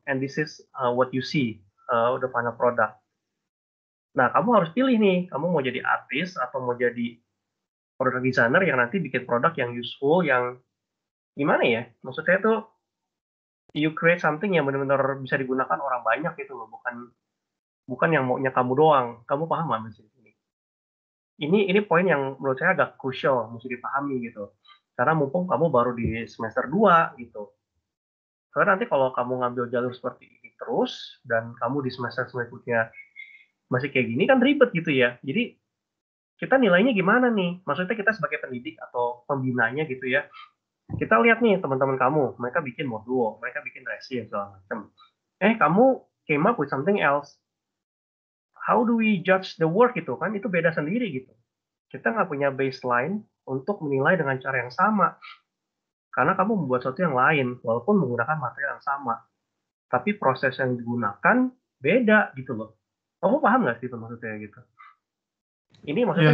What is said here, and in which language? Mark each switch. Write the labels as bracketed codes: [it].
[en] And this is what you see the final product. [id] Nah, kamu harus pilih nih, kamu mau jadi artis atau mau jadi product designer yang nanti bikin produk yang useful, yang gimana ya? Maksudnya tuh [en] you create something [id] yang benar-benar bisa digunakan orang banyak gitu loh, bukan yang maunya kamu doang. Kamu paham nggak maksud ini? Ini poin yang menurut saya agak crucial, mesti dipahami gitu. Karena mumpung kamu baru di semester 2 gitu. Karena nanti kalau kamu ngambil jalur seperti ini terus, dan kamu di semester berikutnya masih kayak gini kan ribet gitu ya. Jadi kita nilainya gimana nih? Maksudnya kita sebagai pendidik atau pembinanya gitu ya. Kita lihat nih teman-teman kamu, mereka bikin modul, mereka bikin resim segala macam. Kamu [en] came up with something else. How do we judge the work [id] itu kan? Itu beda sendiri gitu. Kita nggak punya baseline untuk menilai dengan cara yang sama. Karena kamu membuat sesuatu yang lain, walaupun menggunakan material yang sama. Tapi proses yang digunakan beda gitu loh. Kamu paham nggak sih maksudnya gitu? Ini maksudnya